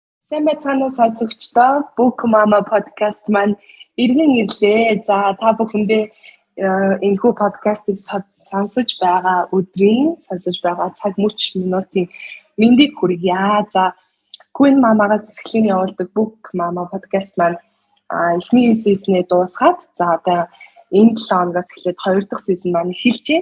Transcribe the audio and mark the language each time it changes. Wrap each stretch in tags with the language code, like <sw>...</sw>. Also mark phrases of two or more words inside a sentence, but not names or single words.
<mn>Сайн байцгаана уу сонсогчдоо. Book Mama podcast маань иргэн ирлээ. За та бүхэндээ энэхүү подкастыг сонсож байгаа сонсож байгаа цаг мөч минутын мэндийг хүргье. За Queen Mama-гаас эрхлэн явуулдаг Book Mama podcast маань эхний сизнээ дуусгаад за одоо энэ 7 хоногоос эхлээд 2 дахь сизон маань эхэлжээ.</mn>